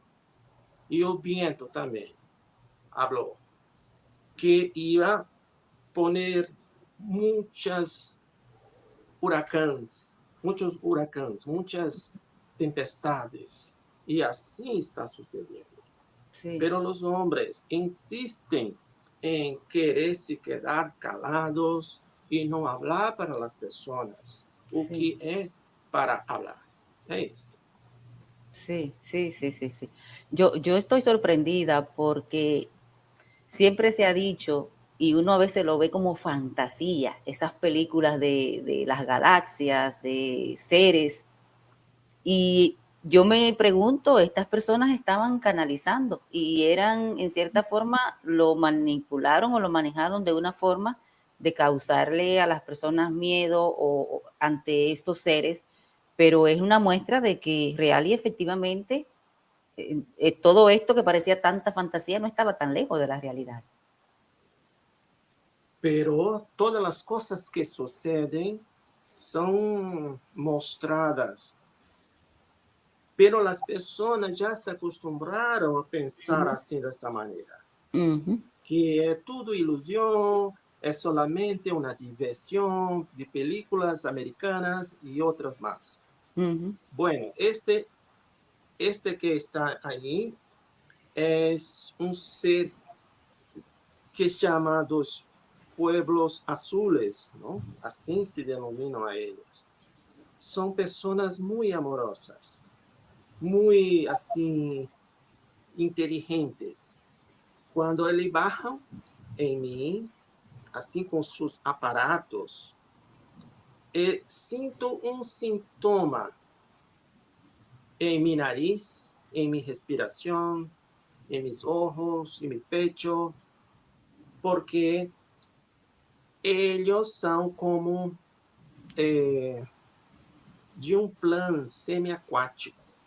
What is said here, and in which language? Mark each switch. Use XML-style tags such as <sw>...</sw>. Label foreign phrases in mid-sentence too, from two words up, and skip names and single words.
<pt>E o viento também falou que ia poner muitos huracanes, muitas tempestades. E assim está sucedendo.</pt> <es>Sí.</es> <pt>Pero os homens insistem em querer se quedar calados e não falar para as pessoas o que é para falar. É isso.</pt> <es>Sí. Yo estoy sorprendida porque siempre se ha dicho, y uno a veces lo ve como fantasía, esas películas de las galaxias, de seres, y yo me pregunto, estas personas estaban canalizando y eran, en cierta forma, lo manipularon o lo manejaron de una forma de causarle a las personas miedo o ante estos seres, pero es una muestra de que real y efectivamente todo esto que parecía tanta fantasía no estaba tan lejos de la realidad.</es> <pt>Pero todas as coisas que sucedem são mostradas. Pero as pessoas já se acostumbraram a pensar assim, dessa maneira. Que é tudo ilusão, é solamente uma diversão de películas americanas e outras mais. Bueno, este que está aí é um ser que se chama dos</pt> <es>pueblos azules,</es> <pt>não? Assim se denominam a eles. São pessoas muito amorosas, muito assim inteligentes. Quando eles baixam em mim, assim com seus aparatos, sinto um sintoma em meu nariz, em minha respiração, em meus olhos, em meu pecho, porque eles são como de um plano semiaquático.</pt>